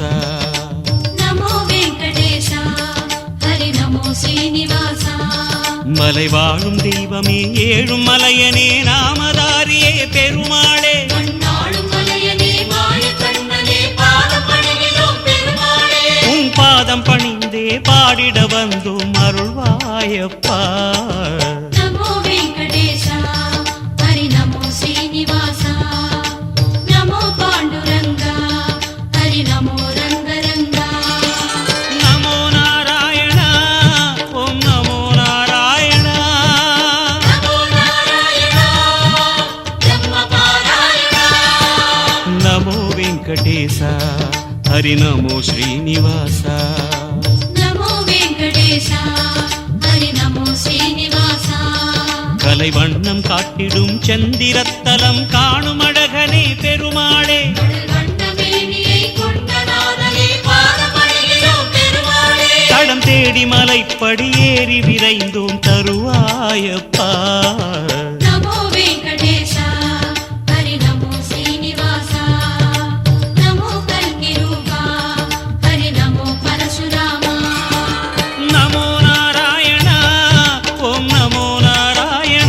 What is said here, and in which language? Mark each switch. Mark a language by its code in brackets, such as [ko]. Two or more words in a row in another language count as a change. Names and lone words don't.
[sa] नमो वेंकटेश हरि नमो श्रीनिवास [ta] मலை வாழும் தெய்வமே ஏழும் மலையனே நாமதாரியே பெருமாளே மண்ணாளும் மலையனே மாயக்கண்ணனே பாதம் பணிகிறோம் பெருமாளே உன் பாதம் பணிந்தே பாடிட வந்தோம் அருள்வாயப்பா [sa] नमो वेंकटेश हरि नमो श्रीनिवास नमो पांडुरंगा हरि नमो रंग रंगा नमो नारायण ओम नमो नारायण नमो नारायण ब्रह्म पारायण नमो वेंकटेश हरि नमो श्रीनिवास नमो वेंकटेश हरि नमो श्रीनिवास [ta] கலை வண்ணம் காட்டிடும் சந்திரத்தலம் காணும் அழகனே பெருமாளே வண்ணமேனியை கொண்ட நாதனே பாதம் பணிகிறோம் பெருமாளே தடம் தேடி மலைப்படி ஏறி விரைந்தோம் தருவாயப்பா [sa] नमो वेंकटेश हरि नमो श्रीनिवास नमो कल्किरूपा हरि नमो परशुरामा नमो नारायण ओम नमो नारायण